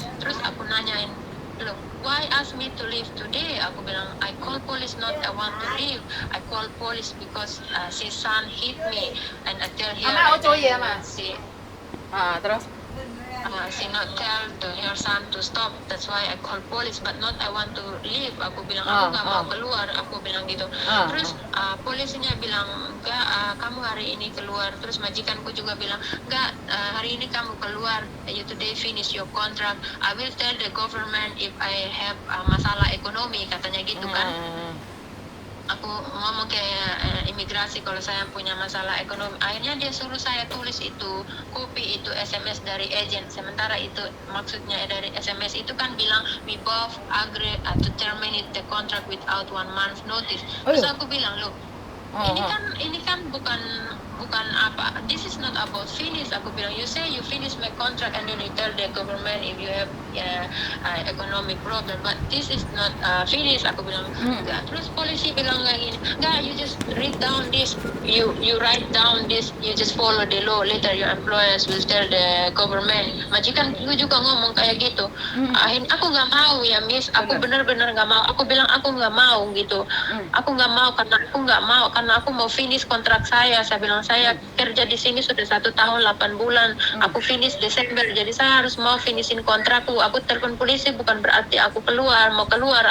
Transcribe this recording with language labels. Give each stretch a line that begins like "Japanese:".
Indonesian: Terus aku nanyain,
English: look, why ask me to leave today?
Indonesian: Aku bilang,
English: I call police not I want to leave. I call police because si son hit me and I tell her Ama, ocho ya, and Ma. then
Indonesian: Terus.
English: she not tell to her son to stop. That's why I call police, but not I want to leave.
Indonesian: Aku bilang aku nggak mau keluar. Aku bilang gitu. Terus polisinya bilang enggak, kamu hari ini keluar. Terus majikanku juga bilang enggak, hari ini kamu keluar.
English: You today finish your contract. I will tell the government if I have
Indonesian: masalah ekonomi, katanya gitu kan. Aku ngomong ke imigrasi kalau saya punya masalah ekonomi. Akhirnya dia suruh saya tulis itu, copy itu SMS dari agent. Sementara itu maksudnya dari SMS itu kan bilang
English: we both agree to terminate the contract without 1 month notice.
Indonesian: Terus aku bilang, loh, ini kan bukan apa,
English: this is not about finish.
Indonesian: Aku bilang,
English: you say you finish my contract and then you tell the government if you have economic problem, but this is not finish.
Indonesian: Aku bilang enggak. Terus polisi bilang kayak gini, enggak,
English: you just read down this, you write down this, you just follow the law, later your employers will tell the government.
Indonesian: Majikan gue juga ngomong kayak gitu. Akhirnya aku nggak mau ya, Miss, aku benar-benar nggak mau. Aku bilang aku nggak mau gitu. Aku nggak mau karena aku mau finish kontrak saya bilang saya kerja di sini sudah 1 tahun 8 bulan. Aku finish Desember, jadi saya harus mau finishin kontrakku. Aku telepon polisi bukan berarti aku mau keluar.